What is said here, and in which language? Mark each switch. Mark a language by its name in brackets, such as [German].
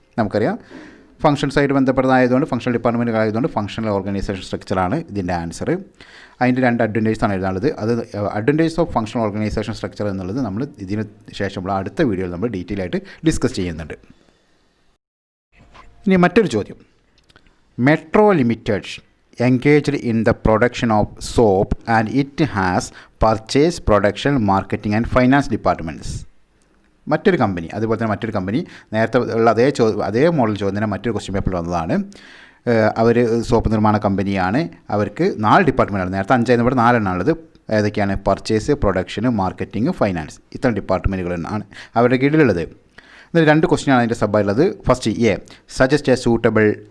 [Malayalam] നമുക്കറിയാം ഫങ്ഷൻസായിട്ട് ബന്ധപ്പെട്ടതായതുകൊണ്ട്, functional department ആയതുകൊണ്ട് functional organisation സ്ട്രക്ചറാണ് ഇതിൻ്റെ ആൻസർ. അതിൻ്റെ 2 അഡ്വാൻറ്റേജസാണ് എഴുതാനുള്ളത്. അത് advantages of functional organisation structure എന്നുള്ളത് നമ്മൾ ഇതിന് ശേഷമുള്ള അടുത്ത വീഡിയോയിൽ നമ്മൾ ഡീറ്റെയിൽ ആയിട്ട് ഡിസ്കസ് ചെയ്യുന്നുണ്ട്. [English] ഇനി മറ്റൊരു ചോദ്യം: metro limited engaged in the production of soap and it has purchase, production, marketing and finance departments. [Malayalam] മറ്റൊരു കമ്പനി, അതുപോലെ തന്നെ മറ്റൊരു കമ്പനി, നേരത്തെ ഉള്ള അതേ മോഡൽ ചോദ്യം മറ്റൊരു ക്വസ്റ്റ്യൻ പേപ്പറിൽ വന്നതാണ്. അവർ സോപ്പ് നിർമ്മാണ കമ്പനിയാണ്, അവർക്ക് 4 ഡിപ്പാർട്ട്മെൻറ്റാണ്. നേരത്തെ 5 ഇവിടെ 4 എണ്ണമുള്ളത്. ഏതൊക്കെയാണ്? Purchase, production, marketing, finance. ഇത്തരം ഡിപ്പാർട്ട്മെൻറ്റുകളാണ് അവരുടെ കീഴിലുള്ളത്. എന്നിട്ട് 2 ക്വസ്റ്റ്യനാണ് അതിൻ്റെ സബ്ബായിട്ടുള്ളത്. First, A, suggest A suitable